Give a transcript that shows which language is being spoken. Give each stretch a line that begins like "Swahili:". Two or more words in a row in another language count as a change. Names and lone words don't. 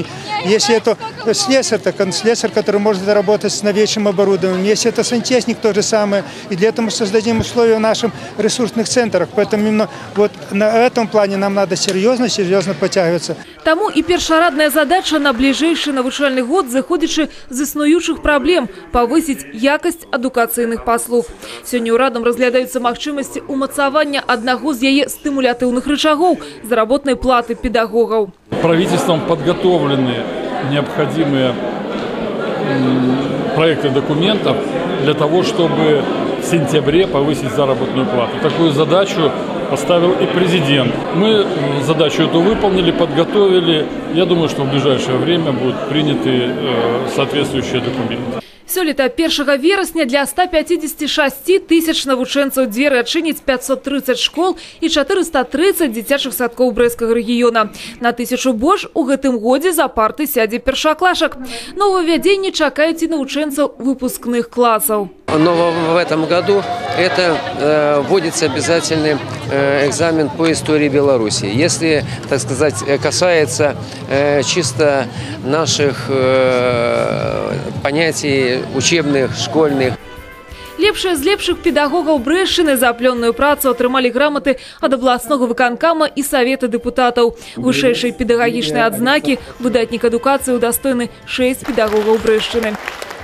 Russian: Если это слесарь, так он слесарь, который может работать с новейшим оборудованием. Если это сантехник, то же самое. И для этого мы создадим условия в наших ресурсных центрах. Поэтому именно на этом плане нам надо серьезно подтягиваться.
Belarusian: Тому и першарадная задача на ближайший навучальный год, заходячи з існуючых праблем, павысіць якасць адукацыйных паслуг. Сёння ўрадам разглядаюцца магчымасці умацавання аднаго з яе стымулятыўных рычагоў –
Russian: заработной платы педагогов. Правительством подготовлены необходимые проекты документов для того, чтобы в сентябре повысить заработную плату. Такую задачу поставил и президент. Мы задачу эту выполнили, подготовили. Я думаю, что в ближайшее время будут приняты соответствующие документы.
Belarusian: Сёлета 1 верасня для 156 тысяч навучэнцаў дзверы адчыніць 530 школ и 430 дзіцячых садкоў Брэсцкага рэгіёна. На 1000 больш у гэтым годзе за парты сядзе першаклашак. Нововвядзенні чакаюць і навучэнцаў выпускных классов.
Russian: Но в этом году это вводится обязательный экзамен по истории Беларуси. Если, так сказать, касается чисто наших понятий учебных, школьных.
Belarusian: Лепшыя з лепшых педагогаў Брэшчыны за плённую працу атрымалі граматы ад абласнога выканкама і савета дэпутатаў. Вышэйшай педагагічнай адзнакі выдатнік адукацыі удастойны 6 педагогаў Брэшчыны.